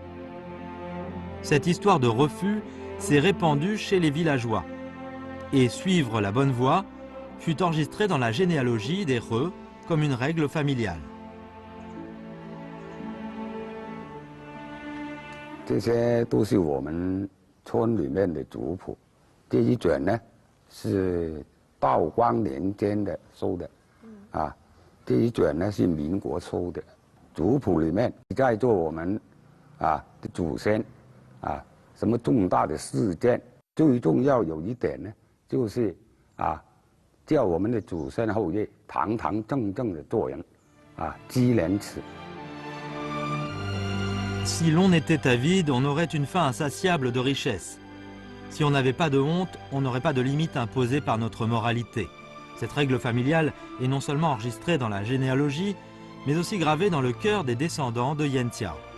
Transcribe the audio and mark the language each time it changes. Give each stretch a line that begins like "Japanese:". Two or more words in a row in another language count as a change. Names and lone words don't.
French: Cette histoire de refus s'est répandue chez les villageois et suivre la bonne voie fut enregistré dans la généalogie des He comme une règle familiale.
Chinese: 这些都是我们村里面的族谱，这一卷呢是道光年间的收的，啊， 这一卷呢是民国出的，族谱里面在做我们的祖先什么重大的事件，最重要有一点呢，就是叫我们的祖先后裔堂堂正正的做人积廉耻。
French: Si l'on était avide, on aurait une faim insatiable de richesse. Si on n'avait pas de honte, on n'aurait pas de limite imposée par notre moralité. Cette règle familiale est non seulement enregistrée dans la généalogie, mais aussi gravée dans le cœur des descendants de Yen Tiao.